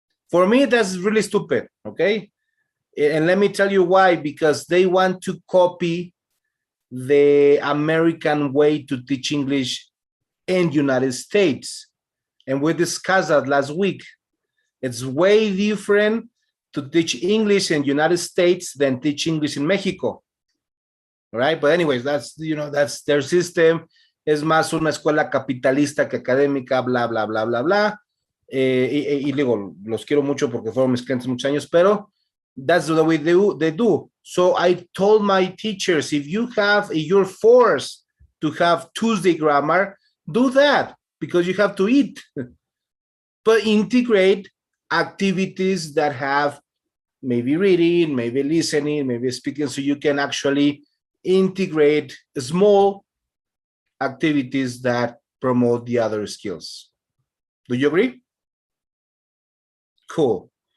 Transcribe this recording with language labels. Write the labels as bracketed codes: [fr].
[en] For me, that's really stupid, okay? And let me tell you why, because they want to copy the American way to teach English in United States. And we discussed that last week. It's way different to teach English in United States than teach English in Mexico, right? But anyways, that's their system. [es] Es más una escuela capitalista que académica, bla, bla, bla, bla, bla. Y digo, los quiero mucho porque fueron mis clientes muchos años, pero [en] that's the way they do. So I told my teachers, if you're forced to have Tuesday grammar, do that because you have to eat. But integrate activities that have maybe reading, maybe listening, maybe speaking, so you can actually integrate small activities that promote the other skills. Do you agree? Cool.